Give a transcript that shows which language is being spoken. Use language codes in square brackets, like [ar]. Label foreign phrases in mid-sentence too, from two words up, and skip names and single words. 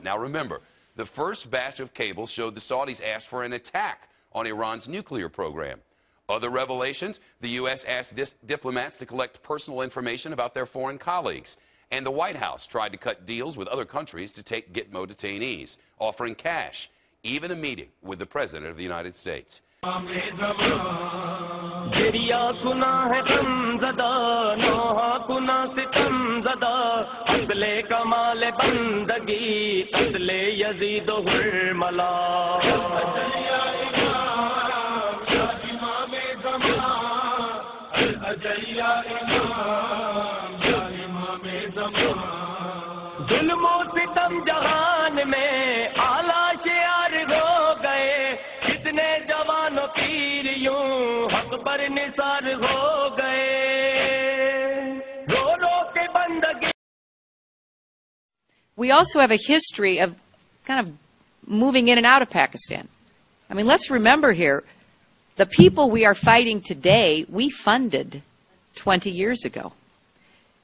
[en] Now, remember, the first batch of cables showed the Saudis asked for an attack on Iran's nuclear program. Other revelations, the U.S. asked diplomats to collect personal information about their foreign colleagues. And the White House tried to cut deals with other countries to take Gitmo detainees, offering cash, even a meeting with the President of the United States. [ur] گریہ گناہ ہے غم زدہ نوحہ گناہ ستم زدہ، عقل کمال بندگی قتل یزید و حرملا۔ [ar] الاجل یا امام یا امام زمان الاجل یا امام یا امام زمان، [ur] ظلم و ستم جہان میں اعلیٰ شعار ہو گئے، کتنے جوان و پیر یوں حق پر نثار ہو گئے، رو رو کے بندگی۔ [en] We also have a history of kind of moving in and out of Pakistan. I mean, let's remember here, the people we are fighting today, we funded 20 years ago.